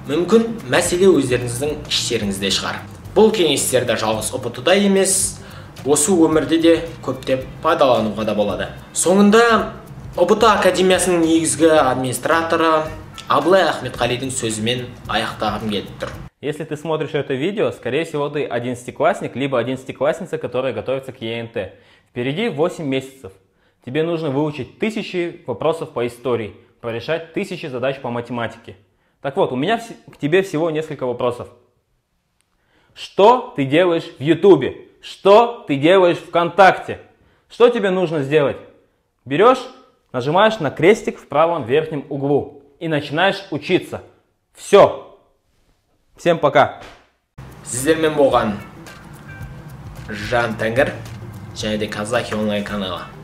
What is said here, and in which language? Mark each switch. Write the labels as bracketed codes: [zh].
[kk] Мүмкін мәселе өздеріңіздің іштеріңізде шығар. Бұл кеңестерді жалғыз ұбт-да емес, осы өмірде де көптеп пайдалануға да болады. Соңында ұбт академиясының негізгі администраторы Абылай Ахметқалидың сөзімен аяқтағым келіп тұр. [ru] Если ты смотришь это видео, скорее всего, ты 11-классник, либо 11-классница, которая готовится к ЕНТ. Впереди 8 месяцев. Тебе нужно выучить 1000 вопросов по истории, порешать 1000 задач по математике. Так вот, у меня к тебе всего несколько вопросов. Что ты делаешь в Ютубе? Что ты делаешь в ВКонтакте? Что тебе нужно сделать? Берешь, нажимаешь на крестик в правом верхнем углу и начинаешь учиться. Все. Всем пока. [kk] Сіздермен болған Жан Тәңір және де Казахи онлайн каналы.